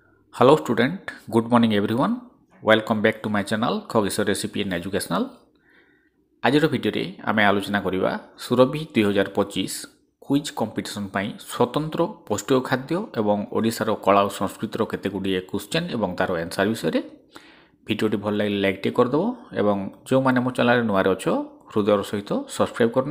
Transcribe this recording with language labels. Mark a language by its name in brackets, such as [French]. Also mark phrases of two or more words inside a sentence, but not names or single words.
[English] Hello student, good morning everyone. Welcome back to my channel Khogeshwar Recipe and Educational. [Odia] ଆଜିର ଭିଡ଼ିଓରେ ଆମେ ଆଲୋଚନା କରିବା ସୁରଭି 2025 [English] quiz competition [Odia] ପାଇଁ ସ୍ୱତନ୍ତ୍ର ପୌଷ୍ଟିକ ଖାଦ୍ୟ ଏବଂ ଓଡ଼ିଶାର କଳା ଓ ସଂସ୍କୃତିର କେତେଗୁଡ଼ିଏ କ୍ୱେଶ୍ଚନ୍ ଏବଂ ତାର ଆନ୍ସର ବିଷୟରେ। ଭିଡ଼ିଓଟି ଭଲ ଲାଗିଲେ ଲାଇକ୍ଟେ କରିଦେବ ଏବଂ ଯେଉଁମାନେ ମୋ ଚ୍ୟାନେଲରେ ନୂଆରେ ଅଛ ହୃଦୟର ସହିତ ସବସ୍କ୍ରାଇବ୍ କରିନେବ।